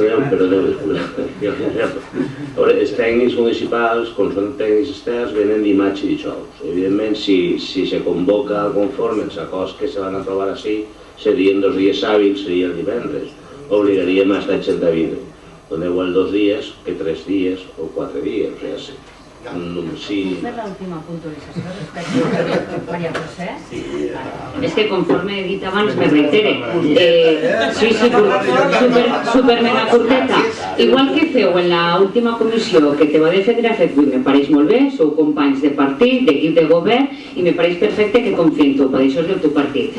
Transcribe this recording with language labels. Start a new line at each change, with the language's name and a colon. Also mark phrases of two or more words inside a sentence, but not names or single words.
Catalan: Els tècnics municipals, com són tècnics externs, venen dimarts i dijous. Evidentment, si se convoca conforme els acords que se van a trobar així, serien 2 dies hàbils, seria el divendres. Obligaríem a estar gent a vindre.
Spanish: donde igual 2 días que 3 días o 4 días, o sea,
Catalan: sí. Sí. Fer l'última puntualització respecte a Maria José. És que conforme he dit abans me reitere. Sí, super mega curteta. Igual que feu en l'última comissió que te va de Federa FEDWI, me pareix molt bé, sou companys de partit, d'equip de govern, i me pareix perfecte que confio en tu, per això és del teu partit.